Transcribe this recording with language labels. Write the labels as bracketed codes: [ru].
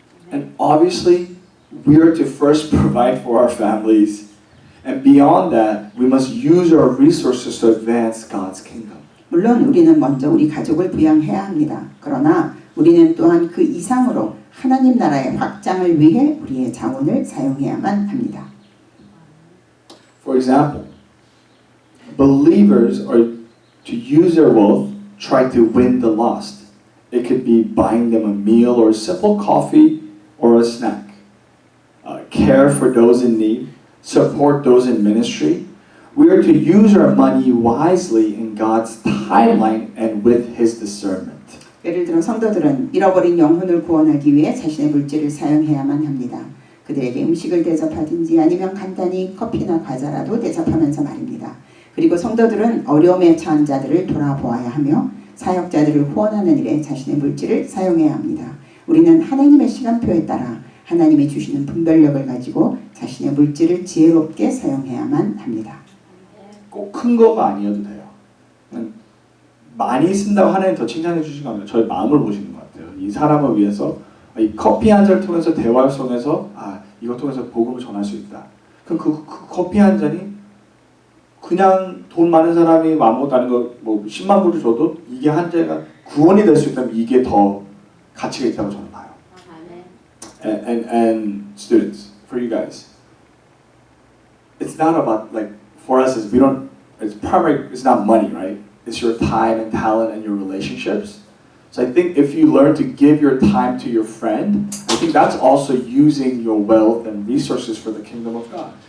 [en] And obviously, we are to first provide for our families. And beyond that, we must use our resources to advance God's kingdom. [ko] 물론 우리는 먼저 우리 가족을 부양해야 합니다. 그러나 우리는 또한 그 이상으로 하나님 나라의 확장을 위해 우리의 자원을 사용해야만 합니다. [en] For example, believers are to use their wealth, try to win the lost. It could be buying them a meal or a simple coffee or a snack. Care for those in need. Support those in ministry. We are to use our money wisely in God's timeline and with His discernment. [ko] 예를 들어 성도들은 잃어버린 영혼을 구원하기 위해 자신의 물질을 사용해야만 합니다. 그들에게 음식을 대접하든지 아니면 간단히 커피나 과자라도 대접하면서 말입니다. 그리고 성도들은 어려움에 처한 자들을 돌아보아야 하며 사역자들을 후원하는 일에 자신의 물질을 사용해야 합니다. 우리는 하나님의 시간표에 따라 하나님이 주시는 분별력을 가지고 자신의 물질을 지혜롭게 사용해야만 합니다. 꼭 큰 거가 아니어도 돼요. 많이 쓴다고 하나님 더 칭찬해 주시는 거 아니에요. 저의 마음을 보시는 것 같아요. 이 사람을 위해서 이 커피 한 잔을 통해서 대화를 통해서 이것 통해서 복음을 전할 수 있다. 그럼 그 커피 한 잔이 그냥 돈 많은 사람이 아무것도 아닌 거뭐 10만 불을 줘도 이게 한제가 구원이 될 수 있다면 이게 더 가치가 있다고 저는 봐요. [en] And students, for you guys, it's not about like for us is we don't. It's primary. It's not money, right? It's your time and talent and your relationships. So I think if you learn to give your time to your friend, I think that's also using your wealth and resources for the kingdom of God.